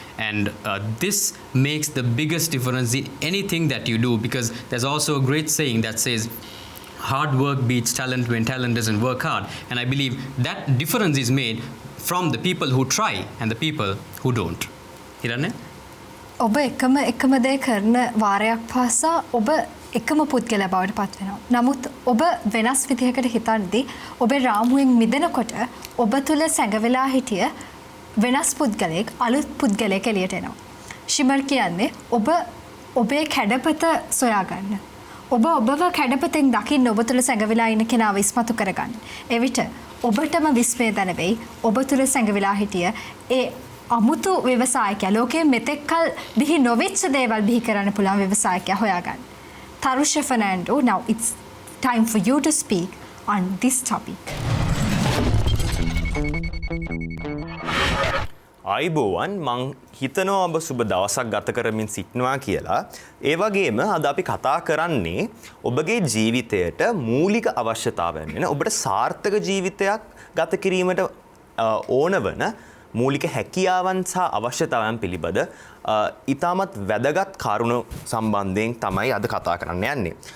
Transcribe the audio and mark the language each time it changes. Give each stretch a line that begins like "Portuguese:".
English: And this makes the biggest difference in anything that you do, because there's also a great saying that says, hard work beats talent when talent doesn't work hard. And I believe that difference is made from the people who try and the people who don't. Hiranne?
Sinhala: ඔබ එකම දේ කරන වාරයක් පාසා ඔබ එකම පුද්ගලයා බවට පත් වෙනවා. නමුත් ඔබ වෙනස් විදිහකට හිතද්දී ඔබේ රාමුවෙන් මිදෙනකොට ඔබ තුල සැඟවිලා හිටිය වෙනස් පුද්ගලයෙක් අලුත් පුද්ගලයෙක් එළියට එනවා. ශිමර් කියන්නේ ඔබ ඔබේ කැඩපත සොයා ගන්න. ඔබ ඔබව කැඩපතෙන් දකින්න ඔබ තුල සැඟවිලා ඉන්න කෙනාව ඉස්මතු කරගන්න. එවිට ඔබටම විශ්මය දැනෙයි ඔබ තුල සැඟවිලා හිටිය ඒ අමුතු ව්‍යවසායකයා ලෝකයේ මෙතෙක්කල් බිහි නොවෙච්ච දේවල් බිහි කරන්න පුළුවන් ව්‍යවසායකයා හොයාගන්න.
English: Tarusha Fernando, now it's time for you to speak on this topic.
Sinhala: අයිබෝවන්, මං හිතනවා ඔබ සුබ දවසක් ගත කරමින් සිටිනවා කියලා. ඒ වගේම අද අපි කතා කරන්නේ ඔබගේ ජීවිතයට මූලික අවශ්‍යතාවයන් වෙන ඔබට සාර්ථක ජීවිතයක් ගත කිරීමට ඕන වන මූලික හැකියාවන් සහ අවශ්‍යතාවයන් පිළිබඳ ඉතාමත් වැදගත් කරුණු සම්බන්ධයෙන් තමයි අද කතා කරන්න යන්නේ.